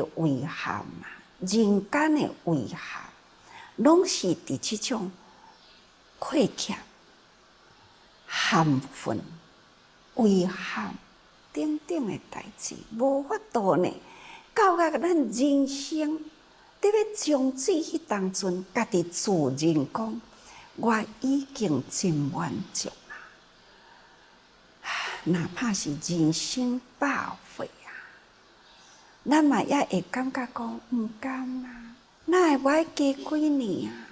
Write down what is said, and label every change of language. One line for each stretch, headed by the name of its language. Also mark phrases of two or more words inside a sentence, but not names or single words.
Min Nan Chinese: 遗憾啊，人间的遗憾，拢是伫这种亏欠、含混、遗憾等等的代志，无法度呢，到咱人生伫要将止迄当阵，家己自认讲，我已经真满足啊！哪怕是人生百回啊，咱嘛也会感觉讲毋甘啊，哪会我加几年啊？